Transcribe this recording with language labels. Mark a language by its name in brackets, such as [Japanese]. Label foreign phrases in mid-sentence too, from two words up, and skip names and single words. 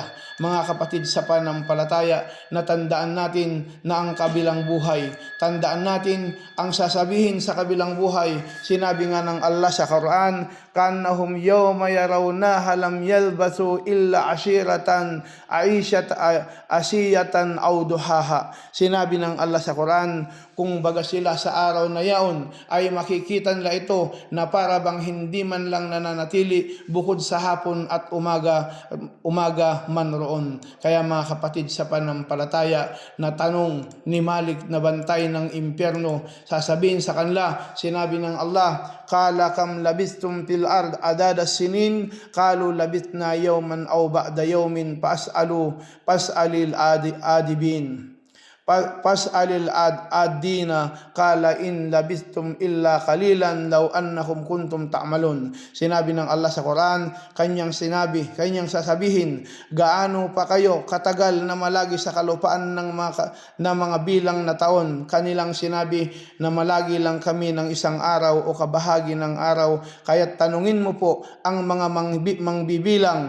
[Filipino] Mga kapatid sa pananampalataya, natandaan natin na ang kabilang buhay, tandaan natin ang sasabihin sa kabilang buhay. Sinabi nga ng Allah sa Quran, [Arabic] كأنهم يوم يرونها لم يلبثوا إلا عشية عشية أو ضحاها. [Filipino] Sinabi ng Allah sa Quran, kung baga sila sa araw na yaon ay makikita nila ito na para bang hindi man lang nananatili bukod sa hapon at umaga man roon. Kaya mga kapatid sa pananampalataya, na tanong ni Malik na bantay ng impyerno, sasabihin sa kanila, sinabi ng Allah, [Arabic] قال كم لبثتم في الأرض عدد سنين قالوا لبثنا يوما أو بعض يوم فاسأل العادين فاسأل العادين قال إن لبثتم إلا قليلا لو أنكم كنتم تعلمون. [Filipino] Sinabi ng Allah sa Quran, kanyang sasabihin, gaano pa kayo katagal na malagi sa kalupaan ng mga bilang na taon? Kanilang sinabi na malagi lang kami ng 1 araw o kabahagi ng araw. Kaya't tanungin mo po ang mga mangbibilang.